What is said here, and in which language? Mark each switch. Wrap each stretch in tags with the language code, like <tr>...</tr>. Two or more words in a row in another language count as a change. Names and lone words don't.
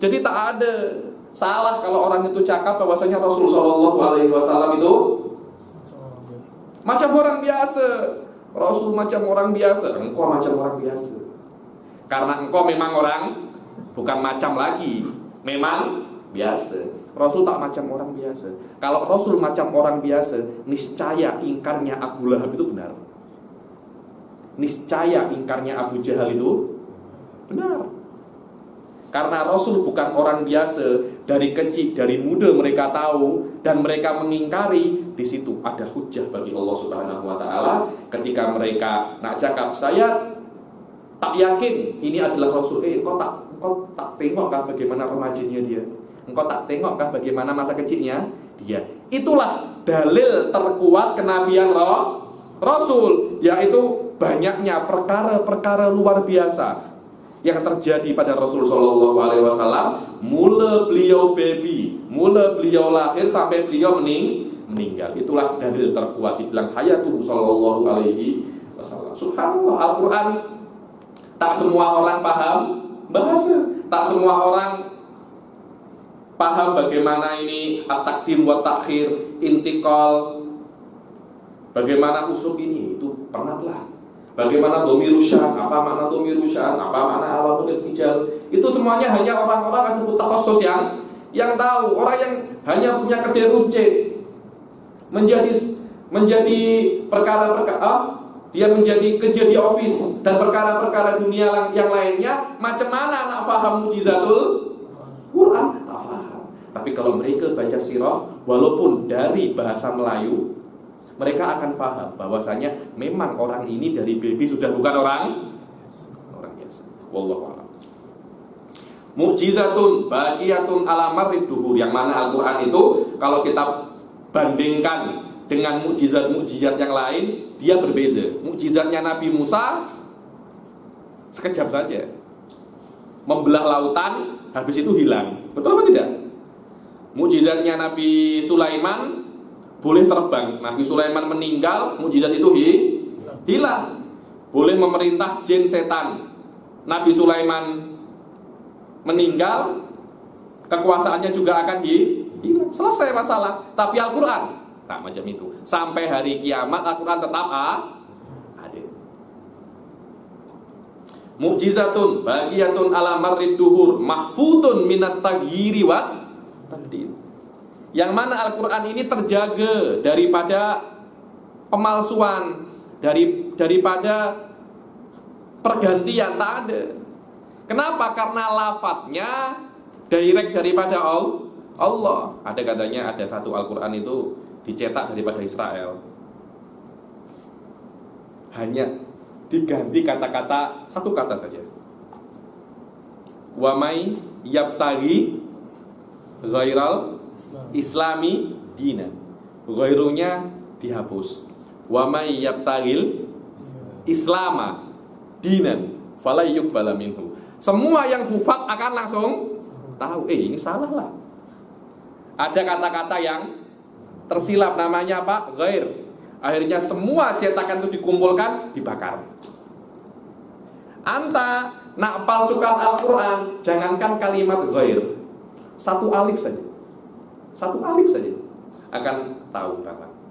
<ms>Jadi tak ada salah kalau orang itu cakap bahwasanya Rasulullah SAW itu macam orang biasa. Rasul macam orang biasa, engkau macam orang biasa. Karena engkau memang bukan macam lagi, memang biasa. Rasul tak macam orang biasa. Kalau Rasul macam orang biasa, niscaya ingkarnya Abu Lahab itu benar. Niscaya ingkarnya Abu Jahal itu benar. Karena Rasul bukan orang biasa, dari kecil, dari muda mereka tahu dan mereka mengingkari. Di situ ada hujah bagi Allah</ms> <ar>سبحانه وتعالى</ar> <ms>ketika mereka nak cakap, saya tak yakin ini adalah Rasul. Engkau tak tengok kan bagaimana remajinya dia? Engkau tak tengok kan bagaimana masa kecilnya dia? Itulah dalil terkuat kenabian Rasul, yaitu banyaknya perkara-perkara luar biasa yang terjadi pada Rasul</ms> <ar>صلى الله عليه وسلم,</ar> <ms>mula beliau baby, mula beliau lahir sampai beliau meninggal. Itulah dalil terkuat dibilang</ms> <ar>حياته صلى الله عليه وسلم.</ar> <ms>Subhanallah, Al-Quran tak semua orang paham bahasa, tak semua orang paham bagaimana ini</ms> <ar>التقديم والتأخير,</ar> <ms>intiqal, bagaimana uslub ini, itu pernahlah. Bagaimana</ms> <ar>ضمير الشأن,</ar> <ms>apa makna</ms> <ar>ضمير الشأن,</ar> <ms>apa makna</ms> <ar>عوامل الارتجال.</ar> <ms>Itu semuanya hanya orang-orang yang sebut takhasus yang tahu. Orang yang hanya punya kedai runcit menjadi perkara-perkara, dia menjadi kerja di office dan perkara-perkara dunia yang lainnya. Macam mana nak faham</ms> <ar>معجزة القرآن?</ar> <ms>Tak faham. Tapi kalau mereka baca sirah, walaupun dari bahasa Melayu, mereka akan paham bahwasanya memang orang ini dari baby sudah bukan orang biasa.</ms> <ar>والله أعلم. معجزة باقية على مر الدهور,</ar> <ms>yang mana Al-Qur'an itu kalau kita bandingkan dengan mukjizat-mukjizat yang lain, dia berbeza. Mukjizatnya Nabi Musa sekejap saja, membelah lautan, habis itu hilang. Betul apa tidak? Mukjizatnya Nabi Sulaiman boleh terbang. Nabi Sulaiman meninggal, mukjizat itu hilang. Boleh memerintah jin setan. Nabi Sulaiman meninggal, kekuasaannya juga akan hilang. Selesai masalah. Tapi Al-Quran tak macam itu. Sampai hari kiamat Al-Quran tetap ada.</ms> <ar>معجزة باقية على مر الدهور محفوظة من التغيير والتبديل.</ar> <ms>Yang mana Al-Quran ini terjaga daripada pemalsuan, daripada pergantian, tak ada. Kenapa? Karena lafadznya direct daripada Allah. Ada katanya ada satu Al-Quran itu dicetak daripada Israel, hanya diganti kata-kata, satu kata saja.</ms> <ar>ومن يبتغ غير الإسلام دينا,</ar> <ms>ghairunya dihapus.</ms> <ar>ومن يبتغ الإسلام دينا فلا يقبل منه.</ar> <ms>Semua yang hufat akan langsung tahu, ini salah lah. Ada kata-kata yang tersilap, namanya apa? Ghair. Akhirnya semua cetakan itu dikumpulkan, dibakar. Anta nak palsukan Al-Quran, jangankan kalimat ghair, satu alif saja akan tahu Bapak.</ms>